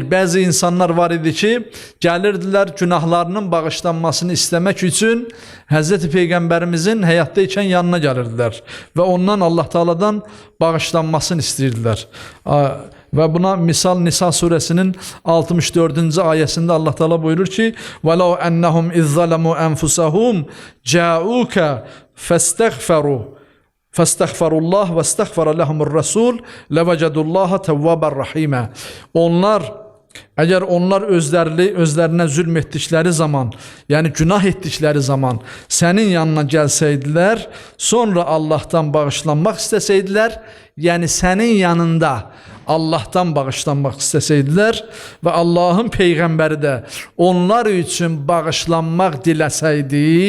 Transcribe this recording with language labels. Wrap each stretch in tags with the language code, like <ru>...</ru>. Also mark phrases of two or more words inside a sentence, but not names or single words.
<az>Bəzi insanlar var idi ki, gəlirdilər günahlarının bağışlanmasını istəmək üçün Həzrəti Peyğəmbərimizin həyatdaykən yanına gəlirdilər və ondan Allah Taala'dan bağışlanmasını istəyirdilər. Və buna misal Nisa suresinin 64. ayəsində Allah Teala buyurur ki:</az> <ar>"ولو أنهم إذ ظلموا أنفسهم جاءوك فاستغفروا الله واستغفر لهم الرسول لوجدوا الله توابا رحيما."</ar> <az>Onlar Əgər onlar özlərinə zülm etdikləri zaman, yəni günah etdikləri zaman sənin yanına gəlsəydilər, sonra Allahdan bağışlanmaq istəsəydilər, yəni sənin yanında Allahdan bağışlanmaq istəsəydilər və Allahın Peyğəmbəri də onlar üçün bağışlanmaq diləsəydi,</az>